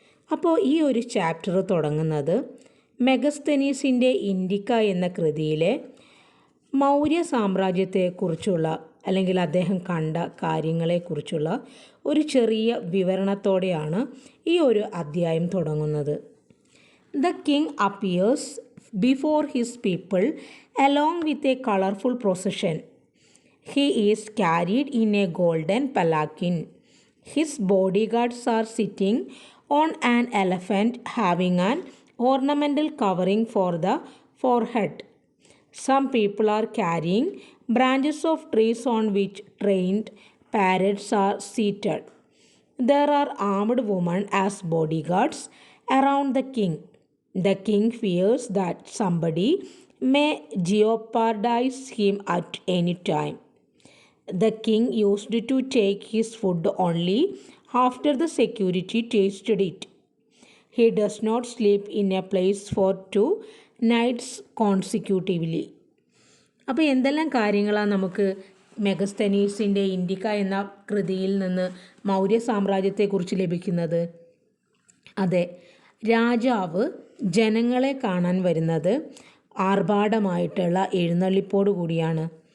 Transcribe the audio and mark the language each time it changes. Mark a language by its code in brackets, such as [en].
[ml] അപ്പോൾ ഈ ഒരു ചാപ്റ്റർ തുടങ്ങുന്നത് മെഗസ്തനീസിൻ്റെ ഇൻഡിക്ക എന്ന കൃതിയിലെ മൗര്യ സാമ്രാജ്യത്തെക്കുറിച്ചുള്ള അല്ലെങ്കിൽ അദ്ദേഹം കണ്ട കാര്യങ്ങളെക്കുറിച്ചുള്ള ഒരു ചെറിയ വിവരണത്തോടെയാണ് ഈ ഒരു അധ്യായം തുടങ്ങുന്നത്. [en] The king appears before his people along with a colorful procession. He is carried in a golden palanquin. His bodyguards are sitting on an elephant having an ornamental covering for the forehead. Some people are carrying branches of trees on which trained parrots are seated. There are armed women as bodyguards around the king. The king fears that somebody may jeopardize him at any time. The king used to take his food only after the security tasted it. He does not sleep in a place for 2 nights consecutively. [ml] അപ്പോൾ എന്തെല്ലാം കാര്യങ്ങളാണ് നമുക്ക് മെഗസ്തനീസിൻ്റെ ഇൻഡിക്ക എന്ന കൃതിയിൽ നിന്ന് മൗര്യ സാമ്രാജ്യത്തെക്കുറിച്ച് ലഭിക്കുന്നത്? അതെ, രാജാവ് ജനങ്ങളെ കാണാൻ വരുന്നത് ആർഭാടമായിട്ടുള്ള എഴുന്നള്ളിപ്പോടു കൂടിയാണ്.